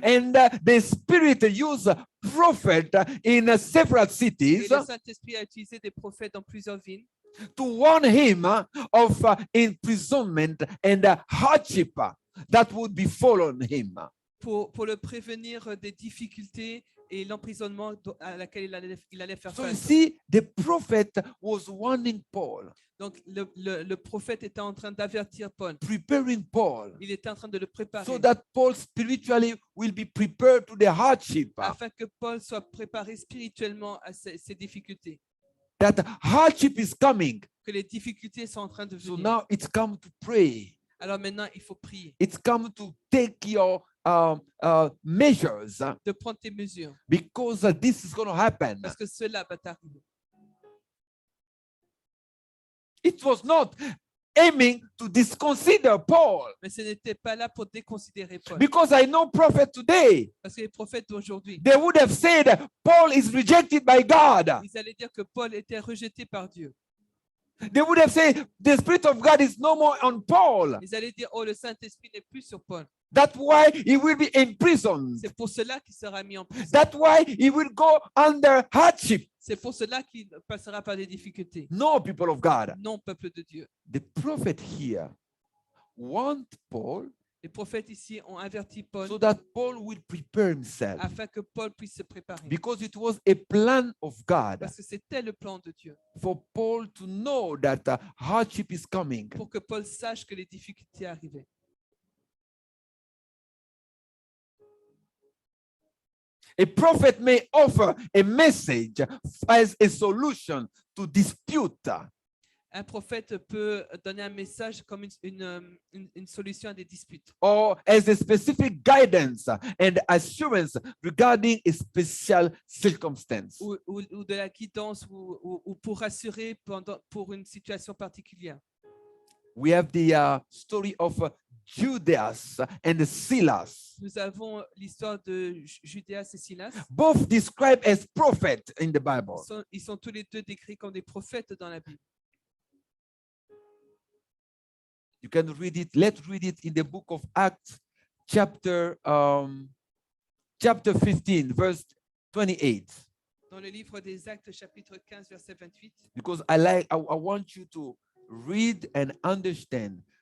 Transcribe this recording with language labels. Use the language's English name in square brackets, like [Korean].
[English] and the Spirit used a prophet in several [French] et [English] cities [French] le Saint-Esprit a utilisé des prophètes dans plusieurs villes [English] to warn him of imprisonment and hardship that would befall him. [French] pour le prévenir des difficultés et l'emprisonnement à laquelle il allait faire [English] So you [French] face. [English] see, the prophet was warning Paul, [French] Donc le prophète était en train d'avertir Paul. [English] preparing Paul, [French] Il était en train de le préparer [English] so that Paul spiritually will be prepared to the hardship. [French] afin que Paul soit préparé spirituellement à ces difficultés, [English] That hardship is coming. [French] que les difficultés sont en train de [English] So [French] venir. [English] now it's come to pray. [French] Alors maintenant, il faut prier, [English] It's come to take your measures [French] de prendre tes mesures, [English] because this is going to happen. [French] parce que cela va t'arriver. [English] It was not aiming to disconsider Paul, [French] Mais ce n'était pas là pour déconsidérer Paul. [English] because I know prophets today, [French] Parce que les prophètes d'aujourd'hui, [English] they would have said Paul is rejected by God. [French] ils allaient dire que Paul était rejeté par Dieu. [English] They would have said the Spirit of God is no more on Paul. [French] Ils allaient dire, oh, le Saint-Esprit n'est plus sur Paul. [English] That's why he will be imprisoned. [French] C'est pour cela qu'il sera mis en prison. [English] That's why he will go under hardship. [French] C'est pour cela qu'il passera par des difficultés. [English] No, people of God. [French] Non, peuple de Dieu. [English] The prophet here want Paul [French] Les prophètes ici ont averti Paul [English] so that Paul will prepare himself, [French] afin que Paul puisse se préparer. [English] because it was a plan of God [French] Parce que c'était le plan de Dieu. [English] for Paul to know that hardship is coming. [French] Pour que Paul sache que les difficultés arrivaient. [English] A prophet may offer a message as a solution to dispute, [French] Un prophète peut donner un message comme une solution à des disputes. [English] or as a specific guidance and assurance regarding a special circumstance. [French] Ou de la guidance ou pour rassurer pour une situation particulière. [English] We have the story of Judas and Silas, [French] Nous avons l'histoire de Judéas et Silas. [English] both described as prophets in the Bible. [French] Ils sont tous les deux décrits comme des prophètes dans la Bible. [English] You can read it. Let's read it in the book of Acts, chapter 15, verse 28. [French] Dans le livre des Actes, chapitre 15, verset 28. [English] Because I want you to read and understand.